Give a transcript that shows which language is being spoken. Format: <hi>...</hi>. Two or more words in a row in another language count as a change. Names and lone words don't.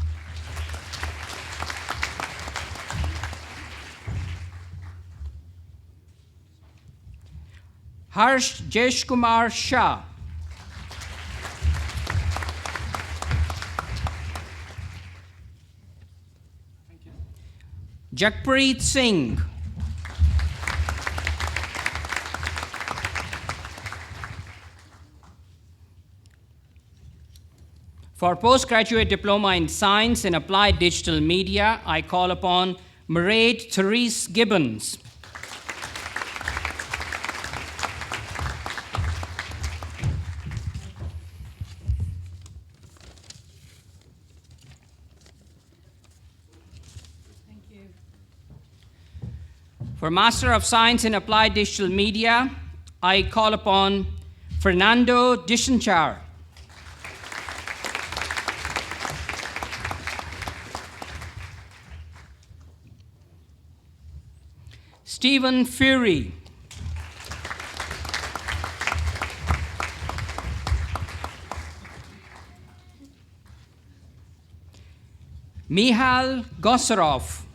<en>Harsh Jesh Kumar Shah. Jakpreet Singh. For postgraduate diploma in science and applied digital media, I call upon Mairead Therese Gibbons. For Master of Science in Applied Digital Media, I call upon Fernando Dischenchar. Stephen Fury. Mihal Gosarov.</en>